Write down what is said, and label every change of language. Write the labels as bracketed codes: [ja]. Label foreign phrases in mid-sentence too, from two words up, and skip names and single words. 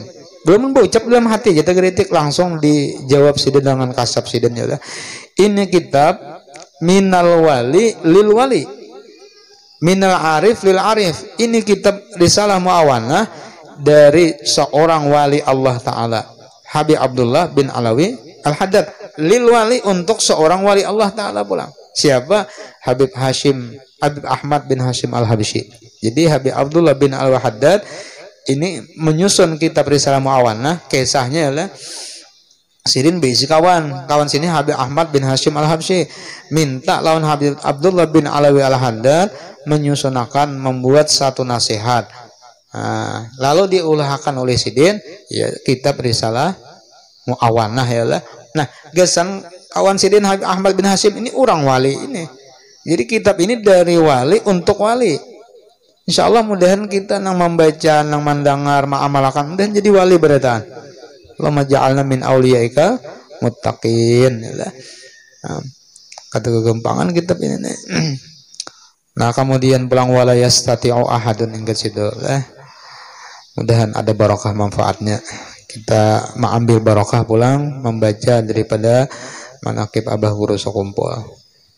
[bjn] Belum berucap dalam hati kita kritik langsung dijawab Sidin dengan kasab Sidin ya lah. Ini kitab [ar] من الولي للولي. من العارف للعارف. [bjn] Ini kitab Risalah Muawanah dari seorang wali Allah Ta'ala. Habib Abdullah bin Alawi Al-Haddad, [ar] للولي, [bjn] untuk seorang wali Allah Ta'ala pulang. Siapa? Habib Ahmad bin Hashim Al-Habsyi. Jadi Habib Abdullah bin Al-Haddad ini menyusun kitab Risalah Mu'awanah. Kisahnya adalah Sirin berisi kawan sini Habib Ahmad bin Hashim Al-Habsyi minta lawan Habib Abdullah bin Alawi Al-Haddad menyusunakan, membuat satu nasihat. Lalu diulahkan oleh Sidin, ya, kitab Risalah Mu'awanah ya lah. Nah, gesan kawan Sidin Habib Ahmad bin Hashim ini orang wali ini. Jadi kitab ini dari wali untuk wali. [ar] إن شاء الله [bjn] mudahan kita nang membaca, nang mendengar, ma'amalakan, mudahan jadi wali beratan. [ar] اللهم اجعلنا من أوليائك المتقين [bjn] ya lah. Kata kegempangan kitab ini nih. Nah, kemudian pulang [ar] ولا يستطيع أحد [bjn] hingga situ lah. Mudahan ada barokah manfaatnya. Kita mengambil barokah pulang membaca daripada manaqib Abah Guru Sokumpul.